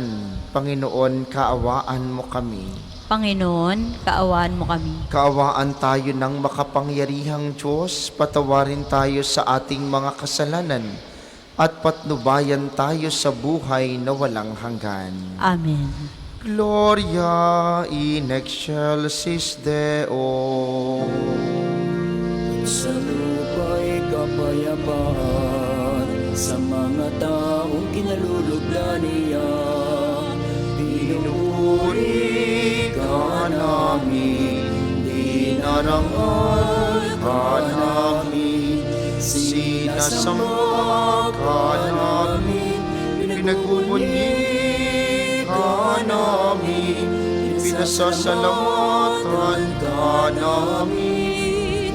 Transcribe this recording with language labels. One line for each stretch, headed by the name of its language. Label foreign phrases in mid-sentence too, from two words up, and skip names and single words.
Filipino: Panginoon, kaawaan mo kami. Panginoon, kaawaan mo kami. Kaawaan tayo ng makapangyarihang Diyos, patawarin tayo sa ating mga kasalanan, at patnubayan tayo sa buhay na walang hanggan. Amen.
Latin: Gloria in excelsis Deo.
Filipino: Sa lupa'y kapayapaan, sa mga taong kinalulugdan niya. Pinuri ka namin, dinarangal ka namin, sinasamba ka namin, pinagbubunyi ka namin, pinasasalamatan ka namin.